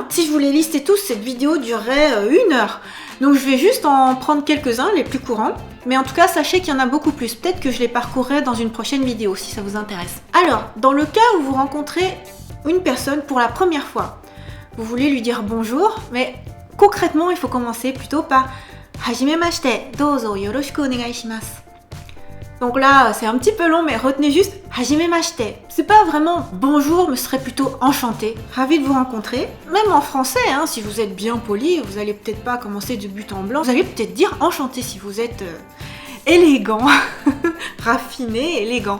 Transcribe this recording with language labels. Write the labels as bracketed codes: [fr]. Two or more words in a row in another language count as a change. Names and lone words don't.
[fr] Si je vous les listais tous, cette vidéo durerait 1 heure. Donc je vais juste en prendre quelques-uns, les plus courants. Mais en tout cas, sachez qu'il y en a beaucoup plus. Peut-être que je les parcourrai dans une prochaine vidéo, si ça vous intéresse. Alors, dans le cas où vous rencontrez une personne pour la première fois, vous voulez lui dire bonjour, mais concrètement, il faut commencer plutôt par [ja] はじめまして、どうぞよろしくお願いします. [fr] Donc là, c'est un petit peu long, mais retenez juste Hajimemashite. C'est pas vraiment bonjour, mais ce serait plutôt enchanté. Ravi de vous rencontrer. Même en français, hein, si vous êtes bien poli, vous allez peut-être pas commencer de but en blanc. Vous allez peut-être dire enchanté si vous êtes élégant, raffiné, élégant.